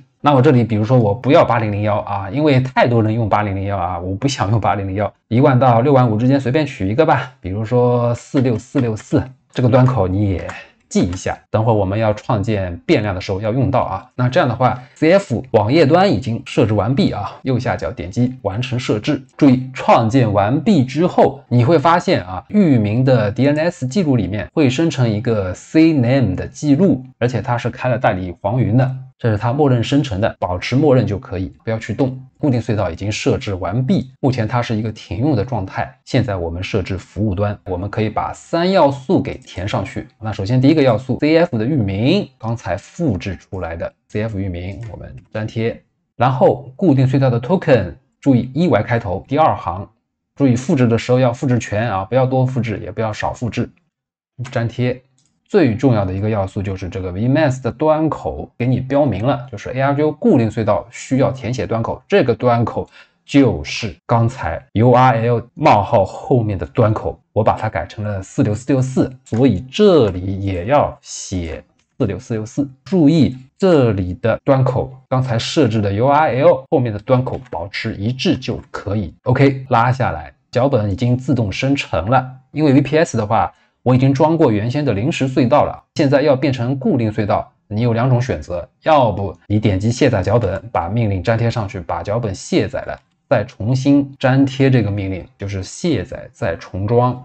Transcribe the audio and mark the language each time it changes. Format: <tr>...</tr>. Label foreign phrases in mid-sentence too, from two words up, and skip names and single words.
<zh>那我這裡比如說我不要8001啊，因為太多人用8001啊，我不想用8001，1萬到6万5之間隨便取一個吧，比如說46464，這個端口你也記一下，等會兒我們要創建变量的時候要用到啊。那這樣的話 CF 網頁端已經設置完畢啊，右下角點擊完成設置。注意創建完畢之後，你會發现啊，域名的 DNS 记錄裡面會生成一個 CNAME 的记錄，而且它是開了代理黄雲的，這是它默認生成的，保持默認就可以，不要去动。固定隧道已经设置完畢，目前它是一個停用的狀態。現在我們設置服務端，我們可以把3要素給填上去。那首先第一個要素 CF 的域名，剛才複製出來的 CF 域名我们粘貼，然後固定隧道的 token， 注意 EY 開頭，第2行，注意複製的時候要複製全啊，不要多複製，也不要少複製，粘貼。最重要的一個要素就是這個 VMAX 的端口給你標明了，就是 ARGO 固定隧道需要填寫端口，這個端口就是剛才 URL 冒號後面的端口，我把它改成了46464，所以這裡也要寫46464。注意這裡的端口，剛才設置的 URL 後面的端口保持一致就可以。OK，拉下來，腳本已經自動生成了，因為 VPS 的話。我已經裝過原先的臨時隧道了，現在要變成固定隧道，你有2種選擇，要不你點擊卸載腳本，把命令粘貼上去，把腳本卸載了，再重新粘貼這個命令，就是卸載再重裝。</zh>